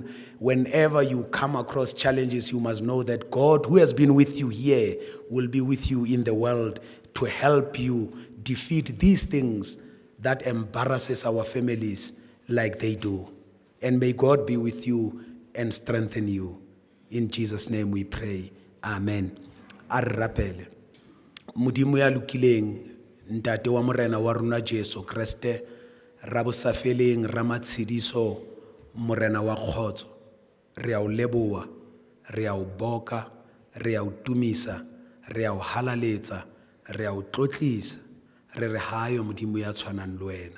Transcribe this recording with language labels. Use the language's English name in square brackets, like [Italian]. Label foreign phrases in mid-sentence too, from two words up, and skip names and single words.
[English] Whenever you come across challenges, you must know that God, who has been with you here, will be with you in the world to help you defeat these things that embarrasses our families like they do. And may God be with you and strengthen you. In Jesus' name we pray. [Southern Sotho] Amen. A re rapele. Modimo ya lokileng, ntate wa morena wa rona Jesu Kriste, ra bosafeleng ra matshediso, morena wa kgotso. Re a o leboa, re a o boka, re a o tumisa, re a o halaletsa, re a o tlotlisa, re re hayo Modimo ya tshwanang le wena.